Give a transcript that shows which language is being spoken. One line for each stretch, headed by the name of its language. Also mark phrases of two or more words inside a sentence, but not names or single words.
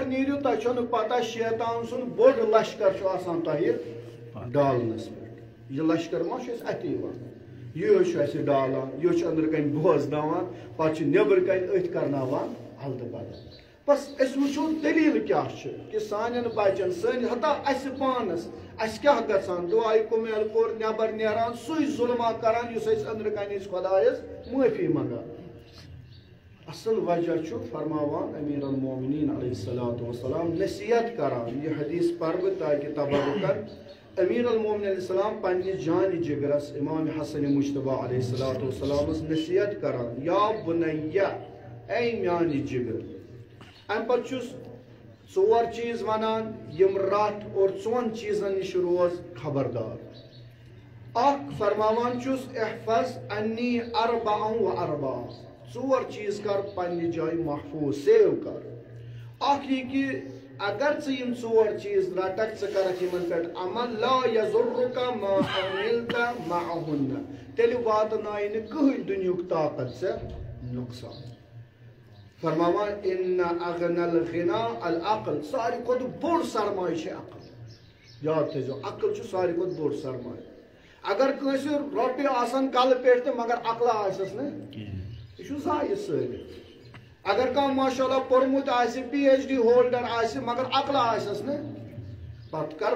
Kashmiri: نیٖرِو تۄہہِ چھو نہٕ پتہ شیطان سُنٛد بوٚڑ لشکر چھُ آسان تۄہہِ ڈالنس پٮ۪ٹھ یہ لشکر ما چھُ اَسہِ اَتی یِوان یہ چھُ اَسہِ ڈالان یہ چھُ أنٛدرٕ کَنۍ بوزناوان پتہٕ چھُ نٮ۪برٕ کَنۍ أتھۍ کرناوان الدٕ بدل بس أسۍ وٕچھو دلیٖل کیٛاہ چھِ کہِ سانٮ۪ن بچن سٲنۍ ہتا اَسہِ پانس اَسہِ کیٛاہ گژھان دُعاے کُمیل کوٚر نٮ۪بر نیران سُے ظُلما کران یُس أسۍ أنٛدرٕ کَنۍ ٲسۍ خۄدایس معٲفی منٛگان اصل وجہ چھُ فرماوان امیر المومنین
Arabic: علیہ الصلوۃ والسلام
Kashmiri: نصیحت کران یہ حدیث پر بہٕ تاکہ تبرکن امیر المومنین
Arabic: علیہ السلام
Kashmiri: پننہِ جانہِ جگرس امام حسن مجتبیٰ علیہ الصلوۃ والسلامس نصیحت کران
Arabic: یا بنیہ
Kashmiri: اے میانہِ جگر ام پتہٕ چھُس ژور چیٖز ونان یم رٹھ اور ژۄن چیٖزن نِش روز خبردار اکھ فرماوان چھُس
Arabic: احفظ انی اربعا و اربعا
Kashmiri: ژور چیٖز کر پننہِ جایہِ محفوظ سیو کر اکھ یہِ کہِ اگر ژٕ یم ژور چیٖز رٹکھ ژٕ کرکھ یمن پٮ۪ٹھ عمل
Arabic: لا یضرک ما عملت معهن
Kashmiri: تیٚلہِ واتنایہِ نہٕ کٕہٕنۍ دُنیُک طاقت ژےٚ نۄقصان فرماوان
Arabic: ان اغنى الغنى العقل
Kashmiri: ساروی کھۄتہٕ بوٚڑ سرمایہِ چھِ عقل یاد تھٲیزیو عقل چھُ ساروی کھۄتہٕ بوٚڑ سرمایہِ اگر کٲنٛسہِ رۄپیہِ آسن کلہٕ پٮ۪ٹھ تہِ مگر عقلا آسٮ۪س نہٕ یہِ چھُ ضایہِ سٲلِم اگر کانٛہہ ماشاء اللہ پوٚرمُت آسہِ
English: PhD holder
Kashmiri: آسہِ مگر عقلا آسٮ۪س نہٕ پتہٕ کرٕ